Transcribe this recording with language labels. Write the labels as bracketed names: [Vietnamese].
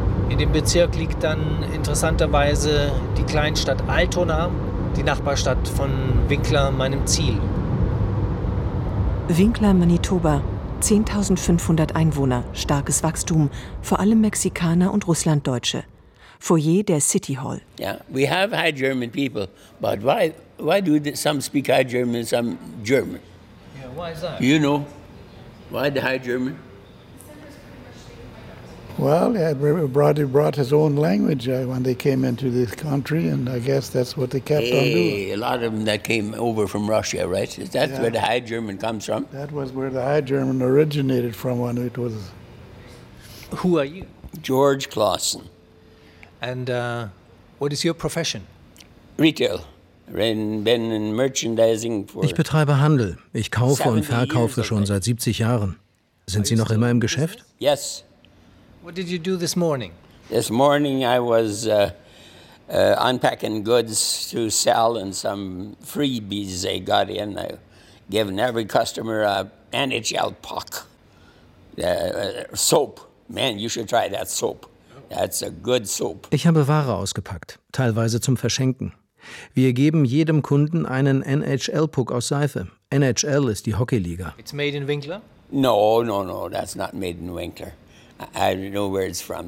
[German] In dem Bezirk liegt dann interessanterweise die Kleinstadt Altona, die Nachbarstadt von Winkler, meinem Ziel. Winkler, Manitoba, 10.500 Einwohner, starkes Wachstum, vor allem Mexikaner und Russlanddeutsche. Foyer der City Hall. [English] Yeah, we have high German people, but why do some speak high German, some German? Yeah, why is that? Do you know why the high German? Well, he brought his own language when they came into this country, and I guess that's what they kept on doing. A lot of them that came over from Russia, right? Is that where the high German comes from? That was where the high German originated from when it was. Who are you? George Clausen. And what is your profession? Retail. Been in merchandising for. [German] Ich betreibe Handel. Ich kaufe und verkaufe schon seit 70 Jahren. Sind Sie noch immer im Geschäft? [English] Yes. What did you do this morning? This morning I was unpacking goods to sell and some freebies they got in. I gave every customer a NHL puck. Soap. Man, you should try that soap. That's a good soap. [German] Ich habe Ware ausgepackt, teilweise zum Verschenken. Wir geben jedem Kunden einen NHL-Puck aus Seife. NHL ist die Hockeyliga. [English] It's made in Winkler? No, that's not made in Winkler. I don't know where it's from.